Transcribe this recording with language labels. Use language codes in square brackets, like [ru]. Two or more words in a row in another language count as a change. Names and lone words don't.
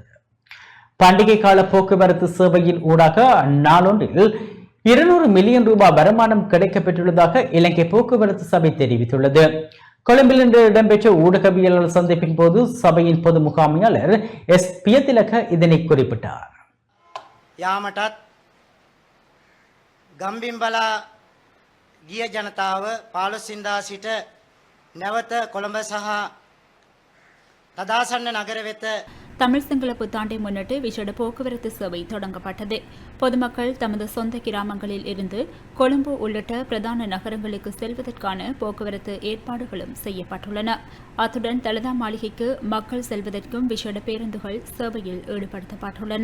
[ta] பண்டிகை கால போக்குவரத்து சேவையின் ஊடாக நாளொன்றில் 200 மில்லியன் ரூபாய் வருமானம் கிடைக்கப்பெற்றுள்ளதாக இலங்கை போக்குவரத்து சபை தெரிவித்துள்ளது. கொழும்பில் இன்று இடம்பெற்ற ஊடகவியலாளர் சந்திப்பின் போது சபையின் பொது முகாமையாளர் எஸ் பியதிலக இதனை குறிப்பிட்டார். [si] යාමටත් ගම්බිම්බලා ගිය ජනතාව 15 සිට නැවත කොළඹ සහ තදාසන්න නගර වෙත [ta] தமிழ் சிங்கள புத்தாண்டை முன்னிட்டு விசேட போக்குவரத்து சேவை தொடங்கப்பட்டது. பொதுமக்கள் தமது சொந்த கிராமங்களில் இருந்து கொழும்பு உள்ளிட்ட பிரதான நகரங்களுக்கு செல்வதற்கான போக்குவரத்து ஏற்பாடுகளும் செய்யப்பட்டுள்ளன. அத்துடன் தலதா மாளிகைக்கு மக்கள் செல்வதற்கும் விசேட பேருந்துகள் சேவையில் ஈடுபடுத்தப்பட்டுள்ளன.